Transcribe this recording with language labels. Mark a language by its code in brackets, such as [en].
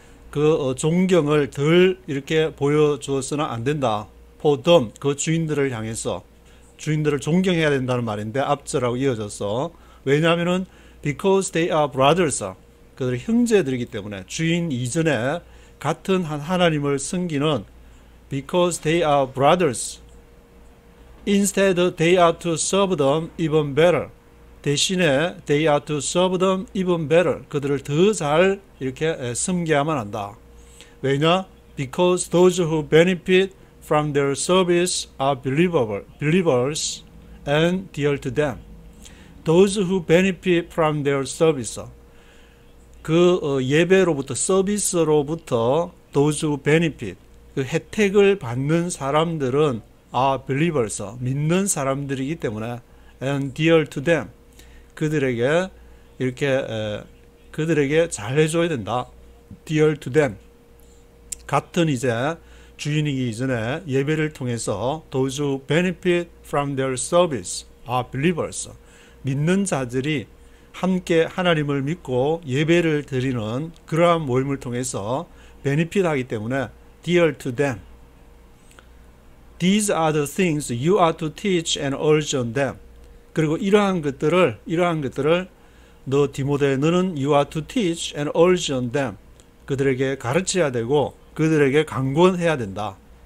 [ko] 그 존경을 덜 이렇게 보여주어서는 안 된다. [en] for them, [ko] 그 주인들을 향해서. 주인들을 존경해야 된다는 말인데 앞절하고 이어져서. 왜냐하면은 [en] because they are brothers. [ko] 그들이 형제들이기 때문에 주인 이전에 같은 한 하나님을 섬기는 [en] because they are brothers. Instead, they are to serve them even better. [ko] 대신에 [en] they are to serve them even better. [ko] 그들을 더 잘 이렇게 섬겨야만 한다. 왜냐? [en] Because those who benefit from their service are believers and dear to them. Those who benefit from their service. [ko] 그 예배로부터 서비스로부터 [en] those who benefit [ko] 그 혜택을 받는 사람들은 [en] are believers [ko] 믿는 사람들이기 때문에 [en] and dear to them [ko] 그들에게 이렇게 그들에게 잘해줘야 된다. [en] dear to them [ko] 같은 이제 주인이기 이전에 예배를 통해서 [en] those who benefit from their service are believers [ko] 믿는 자들이 함께 하나님을 믿고 예배를 드리는 그러한 모임을 통해서 베니핏하기 때문에 dear to them. [en] These are the things you are to teach and urge on them. [ko] 그리고 이러한 것들을 너 디모데 너는 [en] you are to teach and urge on them. [ko] 그들에게 가르쳐야 되고 그들에게 강권해야 된다.